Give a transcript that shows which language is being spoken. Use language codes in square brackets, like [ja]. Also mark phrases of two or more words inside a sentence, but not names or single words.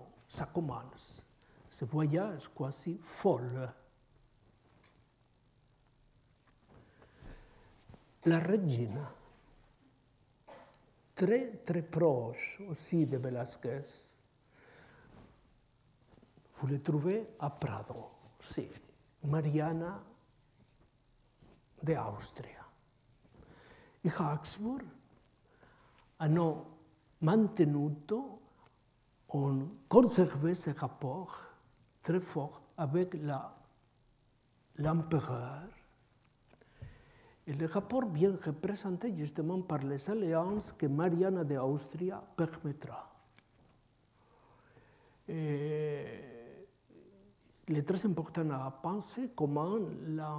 [fr] Ça commence. Ce voyage quasi folle. [it] La regina, [fr] très très proche aussi de Velázquez, vous le trouvez à Prado, [it] sì, Mariana de Austria. I Habsburg hanno mantenuto, [fr] ont conservé ce rapport très fort avec l'empereur. Et le rapport bien représenté justement par les alliances que Mariana de Austria permettra. Et il est très important à penser comment la